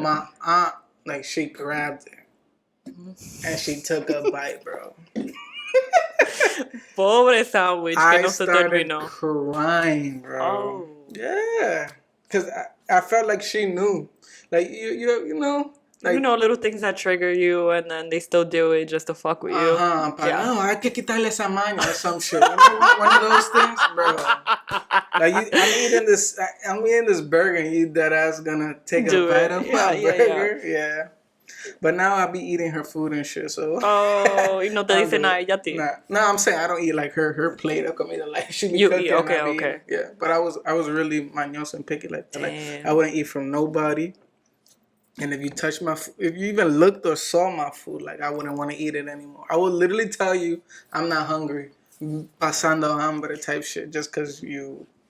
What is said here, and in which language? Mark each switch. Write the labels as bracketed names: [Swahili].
[English] My aunt, she grabbed it. And she took a bite, bro. [Spanish] Pobre sandwich que no se [English] started [Spanish] terminó. [English] Crying, bro. Oh. Yeah. Because I felt like she knew. You know. Little things that trigger you and then they still do it just to fuck with you. Yeah. [Spanish] No, hay que quitarle esa maña [English] or some shit. One of those things, bro. I'm eating this burger and you dead ass gonna take a bite of my burger. Yeah. But now I be eating her food and shit, so. [Spanish] Oh, y no te dice nada ella a ti. [English] No, I'm saying I don't eat her plate of comida she be you cooking. Eat, okay. Yeah, but I was really mañoso and picky like that. Damn. I wouldn't eat from nobody. And if you touch my food, if you even looked or saw my food, I wouldn't want to eat it anymore. I would literally tell you I'm not hungry, [Spanish] pasando hambre [English] type shit, just because you.